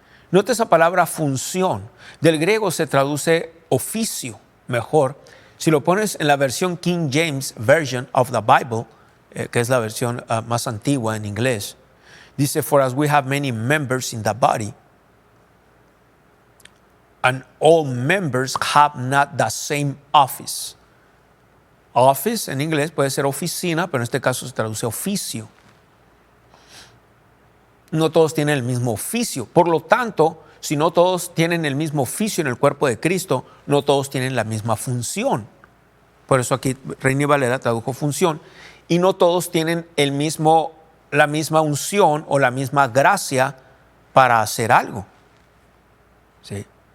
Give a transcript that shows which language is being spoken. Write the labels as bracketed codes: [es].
[es] Note esa palabra función. Del griego se traduce oficio, mejor. Si lo pones en la versión King James Version of the Bible, que es la versión más antigua en inglés, dice, [en] for as we have many members in the body, and all members have not the same office. [es] Office en inglés puede ser oficina, pero en este caso se traduce oficio. No todos tienen el mismo oficio. Por lo tanto, si no todos tienen el mismo oficio en el cuerpo de Cristo, no todos tienen la misma función. Por eso aquí Reina Valera tradujo función. Y no todos tienen la misma unción o la misma gracia para hacer algo. ¿Sí?